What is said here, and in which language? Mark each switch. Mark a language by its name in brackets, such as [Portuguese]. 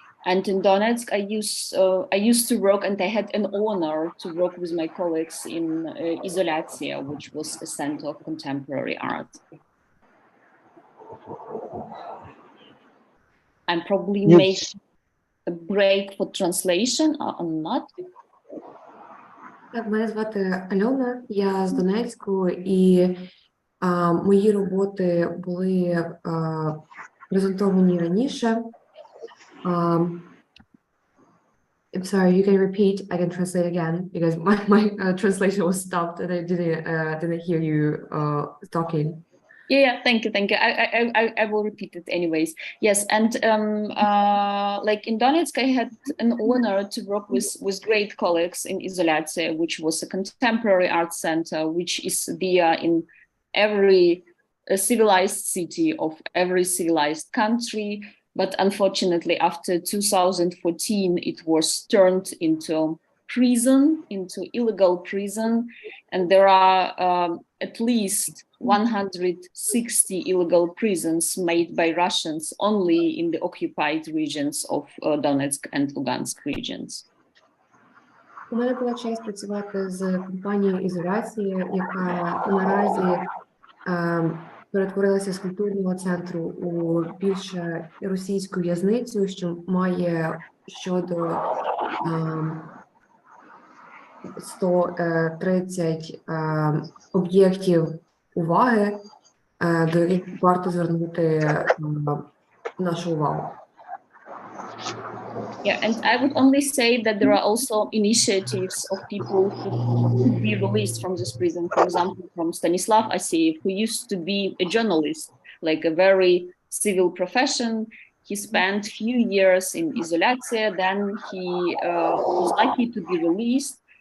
[English] And in Donetsk, I used to work, and I had an honor to work with my colleagues in Izolatia, which was a center of contemporary art. I'm probably make a break for translation or not. [Ukrainian] Так, мене звати Альона, я з Донецьку, і мої роботи були презентовані раніше. [English] I'm sorry, you can repeat. I can translate again because my translation was stopped and I didn't hear you talking. Yeah, thank you. I will repeat it anyways. Yes, and like in Donetsk, I had an honor to work with great colleagues in Izolyatsiya, which was a contemporary art center, which is there in every civilized city of every civilized country. But unfortunately, after 2014, it was turned into prison, into illegal prison, and there are at least 160 illegal prisons made by Russians only in the occupied regions of Donetsk and Lugansk regions. [Ukrainian] У мене була честь працювати з компанією ізоляції, яка наразі перетворилася з культурного центру у більше російську в'язницю, що має щодо 130 об'єктів уваги, до яких варто звернути нашу увагу. [English] Yeah, and I would only say that there are also initiatives of people who could be released from this prison. For example, from Stanislav Aseyev, who used to be a journalist, like a very civil profession. He spent few years in Izolyatsiya, then he was lucky to be released.